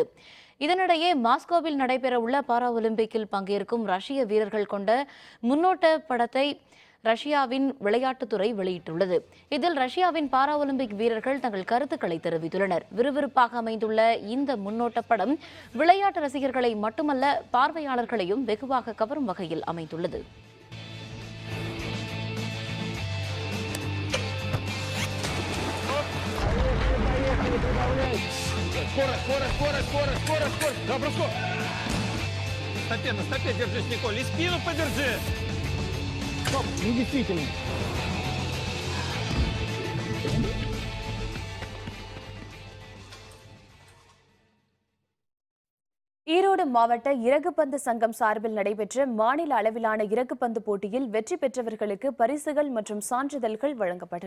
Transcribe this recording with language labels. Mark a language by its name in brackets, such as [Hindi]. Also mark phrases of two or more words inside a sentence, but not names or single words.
[Tamil] இதனிடையே மாஸ்கோவில் நடைபெறவுள்ள பாரா ஒலிம்பிக்கில் பங்கேற்கும் ரஷ்ய வீரர்கள் கொண்ட முன்னோட்ட படத்தை ரஷ்யாவின் விளையாட்டுத்துறை வெளியிட்டுள்ளது. இதில் ரஷ்யாவின் பாரா ஒலிம்பிக் வீரர்கள் தங்கள் கருத்துக்களை தெரிவித்துள்ளனர். விறுவிறுப்பாக அமைந்துள்ள இந்த முன்னோட்ட படம் விளையாட்டு ரசிகர்களை மட்டுமல்ல பார்வையாளர்களையும் வெகுவாக கவரும் வகையில் அமைந்துள்ளது. [Russian] Держись, Николь, и спину подержи. Ну, действительно. [Tamil] ஈரோடு மாவட்ட இறகுப்பந்து சங்கம் சார்பில் நடைபெற்ற மாநில அளவிலான இறகுப்பந்து போட்டியில் வெற்றி பெற்றவர்களுக்கு பரிசுகள் மற்றும் சான்றிதழ்கள் வழங்கப்பட்டன.